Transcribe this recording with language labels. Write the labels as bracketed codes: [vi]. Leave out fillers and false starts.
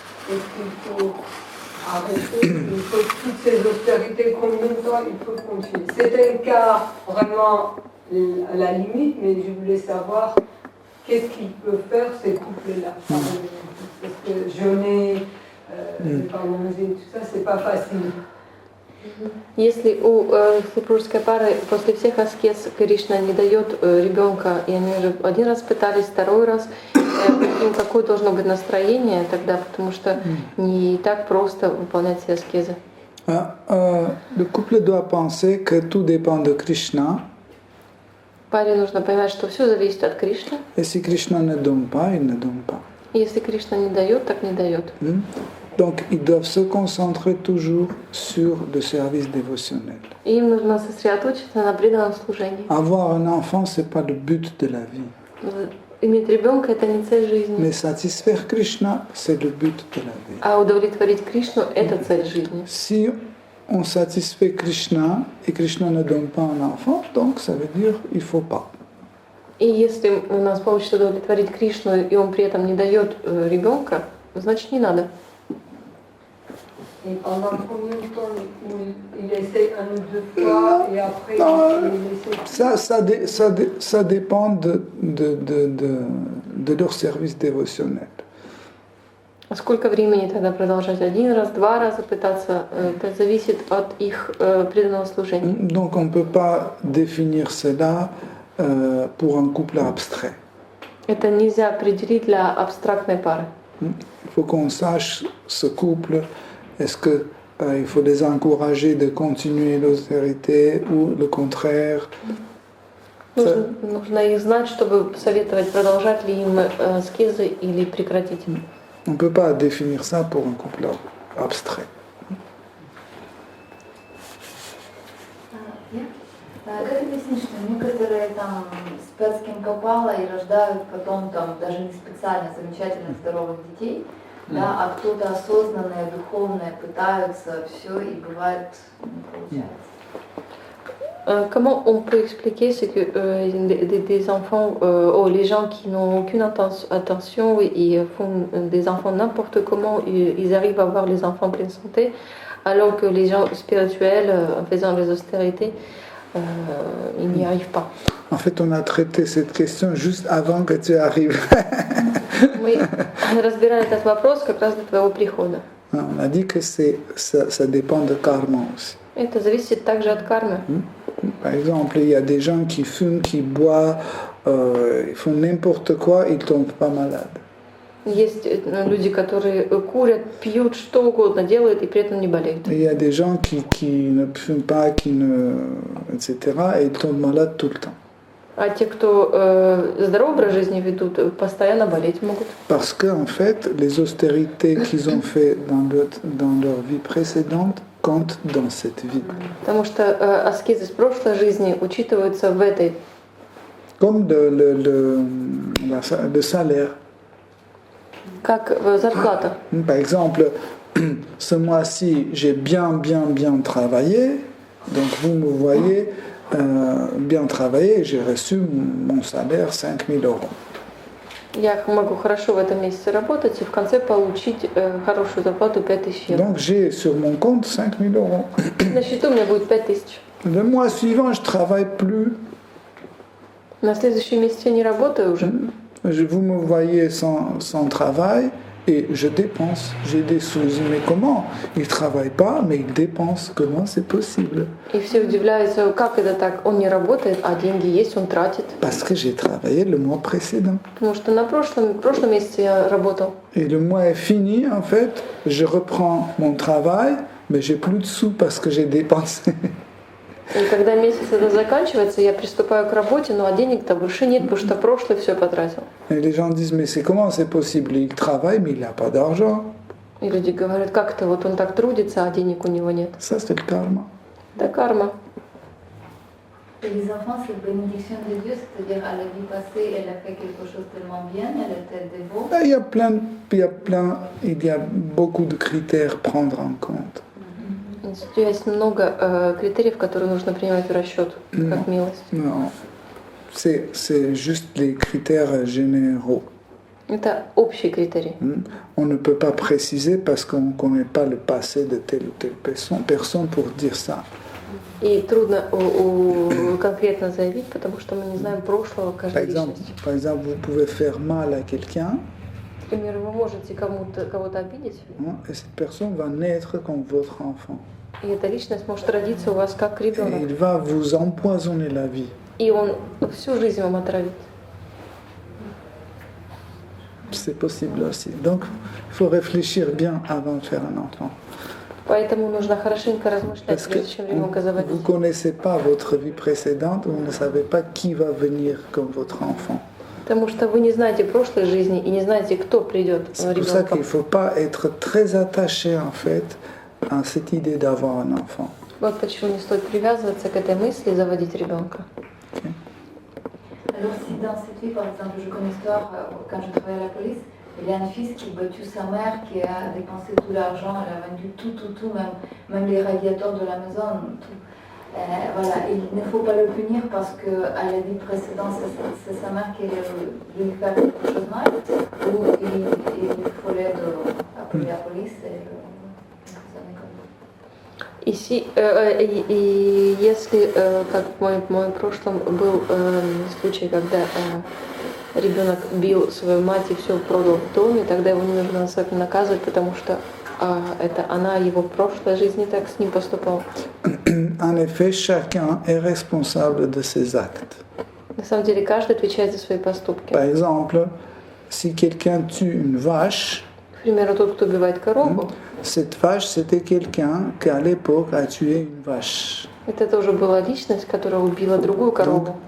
[fr] Est-ce qu'il faut arrêter, il faut toutes ces austérités, combien de temps il faut continuer? C'est un cas vraiment à la limite, mais je voulais savoir qu'est-ce qu'il peut faire ces couples-là. Parce que jeûner, ne pas manger, tout ça, c'est pas facile. [ru] Если у супружеской пары после всех аскез Кришна не дает ребенка, и они уже один раз пытались, второй раз, какое должно быть настроение тогда, потому что не так просто выполнять все аскезы. [fr] Le couple doit penser que tout dépend de Krishna. [ru] Паре нужно понимать, что все зависит от Кришны. [fr] Et si Krishna ne donne pas, il ne donne pas. [ru] Если Кришна не дает, так не дает. [fr] Donc, ils doivent se concentrer toujours sur le service dévotionnel. [ru] И им нужно сосредоточиться на преданном служении. [fr] Avoir un enfant, c'est pas le but de la vie. [ru] Иметь ребенка — это не цель жизни. [fr] Mais satisfaire Krishna, c'est le but de la vie. [ru] А удовлетворить Кришну — это цель жизни. [fr] Si on satisfait Krishna et Krishna ne donne pas un enfant, donc ça veut dire il faut pas. [ru] И если у нас получится удовлетворить Кришну, и он при этом не дает ребенка, значит не надо. [fr] Et pendant combien de temps il essaie un ou deux fois et après il essaie... Ça dépend de leur service dévotionnel. [ru] А сколько времени тогда продолжать? Один раз, два раза пытаться? Это зависит от их преданного служения. [fr] Donc on ne peut pas définir cela pour un couple abstrait. [ru] Это нельзя определить для абстрактной пары. [fr] Il faut qu'on sache ce couple. Est-ce qu'il faut les encourager de continuer l'austérité ou le contraire? [ru] Нужно их знать, чтобы советовать, продолжать ли им аскезы или прекратить. [fr] On ne peut pas définir ça pour un couple abstrait. [ru] Как объяснить, что некоторые там спят с кем попало и рождают потом там даже не специально замечательно здоровых детей, да, а кто-то осознанное, духовное pытаются все и bывает не получается. [fr] Comment on peut expliquer ce que des enfants, les gens qui n'ont aucune attention et font des enfants n'importe comment, ils arrivent à avoir les enfants pleine santé, alors que les gens spirituels, en faisant les austérités, ils n'y arrivent pas. En fait, on a traité cette question juste avant que tu arrives. [ru] Мы разбирали этот вопрос как раз до твоего прихода. [fr] On a dit que ça dépend de karma aussi. [ru] Это зависит также от кармы. [fr] Par exemple, il y a des gens qui fument, qui boivent, ils font n'importe quoi, ils ne tombent pas malades. [ru] Есть люди, которые курят, пьют, что угодно делают и при этом не болеют. [fr] Il y a des gens qui ne fument pas, etc., et ils tombent malades tout le temps. [ru] А те, кто здоровый образ жизни ведут, постоянно болеть могут. [fr] Parce que, en fait, les austérités qu'ils ont fait dans leur vie précédente comptent dans cette vie. [ru] Потому что аскезы с прошлой жизни учитываются в этой. [fr] Comme le salaire. [ru] Как зарплата. [fr] Par exemple, ce mois-ci, j'ai bien travaillé, donc vous me voyez bien travailler, j'ai reçu mon salaire 5 000 €. [ru] Я могу хорошо в этом месяце работать и в конце получить хорошую зарплату 5000 евро. [fr] Donc j'ai sur mon compte 5 000 €. [ru] На счету у меня будет 5000. [fr] Le mois suivant, je ne travaille plus. [ru] На следующий месяц я не работаю уже. [fr] Vous me voyez sans travail et je dépense. J'ai des sous. Mais comment? Il ne travaille pas, mais il dépense. Comment c'est possible? [ru] И все удивляются, как это так? Он не работает, а деньги есть, он тратит. [fr] Parce que j'ai travaillé le mois précédent. [ru] Потому что в прошлом месяце я работал. [fr] Et le mois est fini, en fait. Je reprends mon travail, mais j'ai plus de sous parce que j'ai dépensé. [ru] И когда месяц это заканчивается, я приступаю к работе, ну а денег-то больше нет, потому что прошлое все потратил. [fr] Et les gens disent, mais c'est comment c'est possible? Il travaille, mais il n'a pas d'argent. [ru] И люди говорят, как это, вот он так трудится, а денег у него нет. [fr] Ça, c'est le karma. [ru] Это карма. [fr] Et les enfants, c'est la bénédiction de Dieu, c'est-à-dire à la vie passée, elle a fait quelque chose de tellement bien, elle était dévote. Il y a beaucoup de critères à prendre en compte. [ru] Есть много критериев, которые нужно принимать в расчет, как милость. [fr] Non, c'est juste les critères généraux. [ru] Это общие критерии. [fr] On ne peut pas préciser parce qu'on ne connaît pas le passé de telle ou telle personne pour dire ça. [ru] И трудно конкретно заявить, потому что мы не знаем прошлого каждой личности. [fr] Par exemple, vous pouvez faire mal à quelqu'un. [ru] Например, вы можете кого-то обидеть. [fr] Et cette personne va naître comme votre enfant. [ru] И эта личность может родиться у вас как ребенок. [fr] Il va vous empoisonner la vie. [ru] И он всю жизнь вам отравит. [fr] C'est possible aussi. Donc, il faut réfléchir bien avant de faire un enfant. [ru] Поэтому нужно хорошенько размышлять, [fr] Parce que [ru] прежде чем ребенка заводить. [fr] vous ne connaissez pas votre vie précédente, vous ne savez pas qui va venir comme votre enfant. [ru] Потому что вы не знаете прошлой жизни и не знаете, кто придет [fr] C'est pour ça qu'il ne faut pas être très attaché en fait à cette idée d'avoir un enfant. [ru] Вот почему не стоит привязываться к этой мысли заводить ребенка. [fr] Alors si dans cette vie, par exemple, je connais l'histoire, quand je travaillais à la police, il y a un fils qui a battu sa mère, qui a dépensé tout l'argent, elle a vendu tout, même les radiateurs de la maison, tout. Voilà, il ne faut pas le punir parce qu'à la vie précédente, c'est sa mère qui lui fait quelque chose de mal, ou il faut l'aide appeler la police et emprisonner comme ça. [ru] И если, как в моем прошлом был случай, когда ребенок бил свою мать и все продал в доме, тогда его не нужно наказывать, потому что это она его в прошлой жизни так с ним поступала. [fr] En effet, chacun est responsable de ses actes. [ru] На самом деле каждый отвечает за свои поступки. [fr] Par exemple, si quelqu'un tue une vache, [ru] К примеру, тот, кто убивает корову, [fr] cette vache, c'était quelqu'un qui à l'époque a tué une vache. [ru] это тоже была личность, которая убила другую корову.